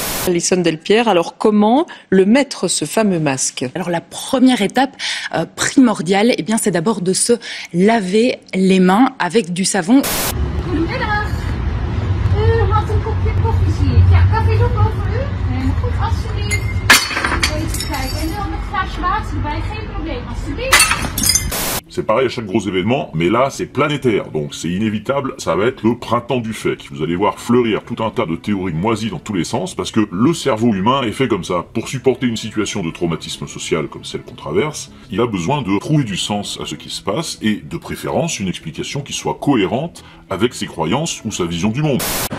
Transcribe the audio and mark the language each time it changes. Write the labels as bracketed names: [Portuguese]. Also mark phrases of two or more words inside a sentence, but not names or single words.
[French] Alison Delpierre, alors comment le mettre, ce fameux masque? Alors la première étape primordiale, eh bien, c'est d'abord de se laver les mains avec du savon. [Dutch] Goedemiddag. U had een kopje koffie, zie ik. Ja, café is ook over u. Goed, alsjeblieft. Even kijken. En dan een glaasje water erbij, geen probleem, alsjeblieft. [French] C'est pareil à chaque gros événement, mais là c'est planétaire, donc c'est inévitable, ça va être le printemps du fake. Vous allez voir fleurir tout un tas de théories moisies dans tous les sens, parce que le cerveau humain est fait comme ça. Pour supporter une situation de traumatisme social comme celle qu'on traverse, il a besoin de trouver du sens à ce qui se passe, et de préférence une explication qui soit cohérente avec ses croyances ou sa vision du monde.